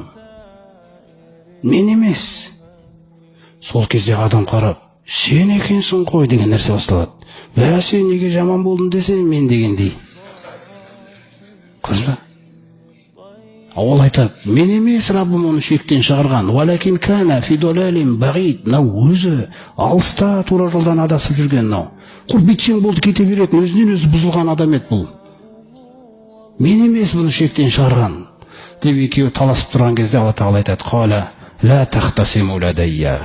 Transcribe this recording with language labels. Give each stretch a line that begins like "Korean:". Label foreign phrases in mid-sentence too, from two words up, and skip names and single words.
Kazakh: Мен емес. Сол кезде адам қарап, сен екенсің ғой деген нәрсе басталады. Сен неге жаман болдың десең, мен дегендей. Көрдіңіз ба? Ол айтады: мен емес Раббым оны шектен шығарған.
Arabic: ولكن كان في ضلال بعيد.
Kazakh: Өзі алыста тура жолдан адасып жүрген. Құр бүйтсең болды кете беретін, өзінен өзі бұзылған адам еді бұл. Мен емес бұны шектен шығарған деп екеуі таласып тұрған кезде Алла тағала айтады:
Arabic: قال لا تختصموا لدي.